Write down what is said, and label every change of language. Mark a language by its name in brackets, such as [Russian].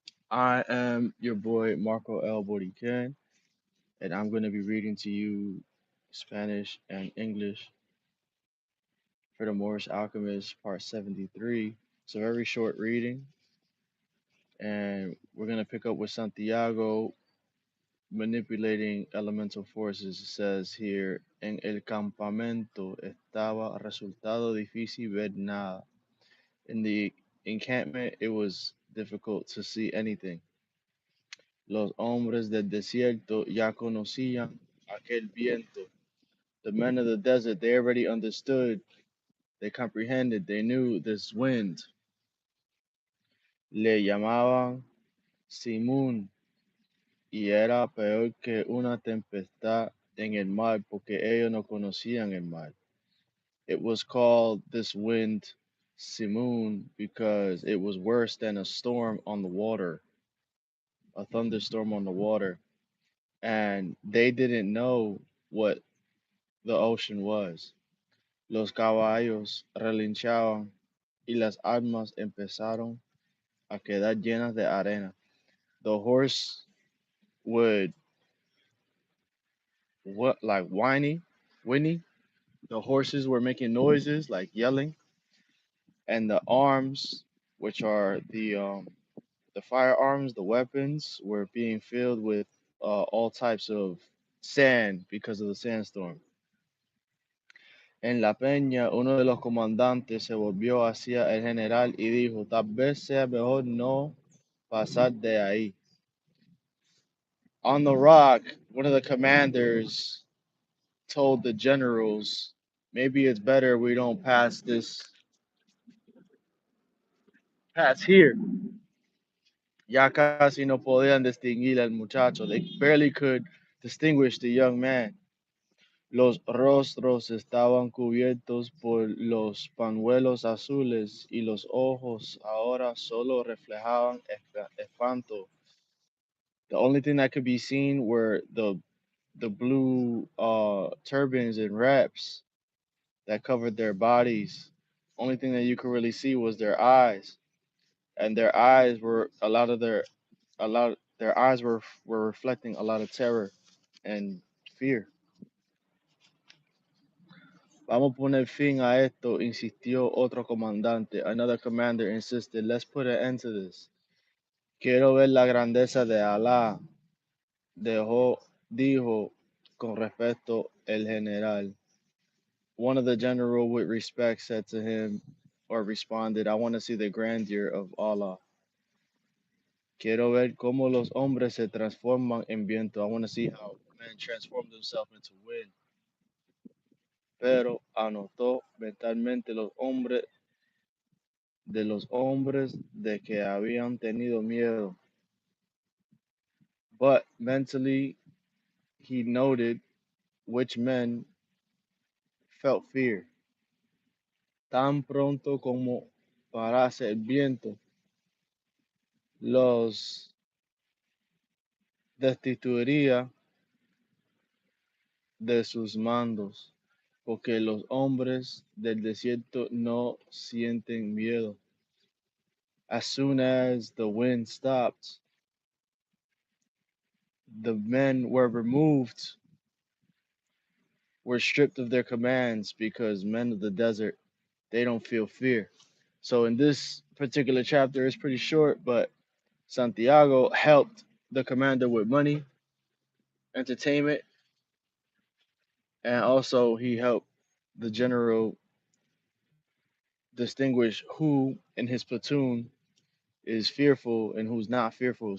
[English] I am your boy Marcoelboriken, and I'm going to be reading to you Spanish and English for the Moorish Alchemist, part 73. It's a very short reading, and we're going to pick up with Santiago manipulating elemental forces. It says here, [Spanish] en el campamento estaba resultado difícil ver nada. [English] In the encampment, it was difficult to see anything. [Spanish] Los hombres del desierto ya conocían aquel viento. [English] The men of the desert, they already understood, they comprehended, they knew this wind. [Spanish] Le llamaban Simón y era peor que una tempestad en el mar porque ellos no conocían el mar. [English] It was called this wind Simón because it was worse than a storm on the water, a thunderstorm on the water. And they didn't know what the ocean was. [Spanish] Los caballos relinchaban y las armas empezaron a quedar llenas de arena. [English] The horse would what like whinny. The horses were making noises like yelling, and the arms, which are the firearms, the weapons, were being filled with all types of sand because of the sandstorm. [Spanish] En la peña, uno de los comandantes se volvió hacia el general y dijo, tal vez sea mejor no pasar de ahí. [English] On the rock, one of the commanders told the generals, maybe it's better we don't pass here. [Spanish] Ya casi no podían distinguir al muchacho. [English] They barely could distinguish the young man. [Spanish] Los rostros estaban cubiertos por los pañuelos azules y los ojos ahora solo reflejaban espanto. [English] The only thing that could be seen were the blue turbans and wraps that covered their bodies. Only thing that you could really see was their eyes, and their eyes were a lot their eyes were reflecting a lot of terror and fear. [Spanish] Vamos a poner fin a esto, insistió otro comandante. [English] Another commander insisted, let's put an end to this. [Spanish] Quiero ver la grandeza de Alá, dijo con respeto el general. [English] One of the general with respect said to him or responded, I want to see the grandeur of Allah. [Spanish] Quiero ver cómo los hombres se transforman en viento. [English] I want to see how men transform themselves into wind. [Spanish] Pero anotó mentalmente los hombres de que habían tenido miedo. [English] But mentally, he noted which men felt fear. [Spanish] Tan pronto como parase el viento, los destituiría de sus mandos, porque los hombres del desierto no sienten miedo. [English] As soon as the wind stopped, the men were stripped of their commands because men of the desert, they don't feel fear. So in this particular chapter, it's pretty short, but Santiago helped the commander with money, entertainment, and also he helped the general distinguish who in his platoon is fearful and who's not fearful.